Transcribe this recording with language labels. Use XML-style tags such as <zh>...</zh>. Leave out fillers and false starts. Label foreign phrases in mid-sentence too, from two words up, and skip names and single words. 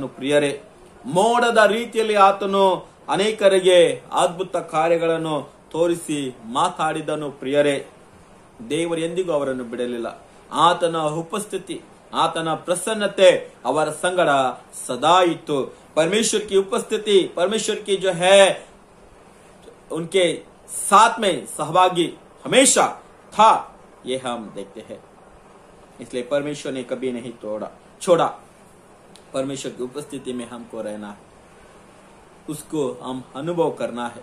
<kn>ಪ್ರಿಯರೇ, ಮೋಡದ ರೀತಿಯಲ್ಲಿ ಆತನು ಅನೇಕರಿಗೆ ಅದ್ಭುತ ಕಾರ್ಯಗಳನ್ನು ತೋರಿಸಿ ಮಾತಾಡಿದನು। ಪ್ರಿಯರೇ, ದೇವರು ಎಂದಿಗೂ ಅವರನ್ನು ಬಿಡಲಿಲ್ಲ। ಆತನ ಉಪಸ್ಥಿತಿ, ಆತನ ಪ್ರಸನ್ನತೆ ಅವರ ಸಂಗಡ ಸದಾ ಇತ್ತು।</kn> <hi>परमेश्वर की उपस्थिति, परमेश्वर की जो है उनके साथ में सहभागी हमेशा था, ये हम देखते हैं। इसलिए परमेश्वर ने कभी नहीं छोड़ा। परमेश्वर की उपस्थिति में हमको रहना है, उसको हम अनुभव करना है।</hi>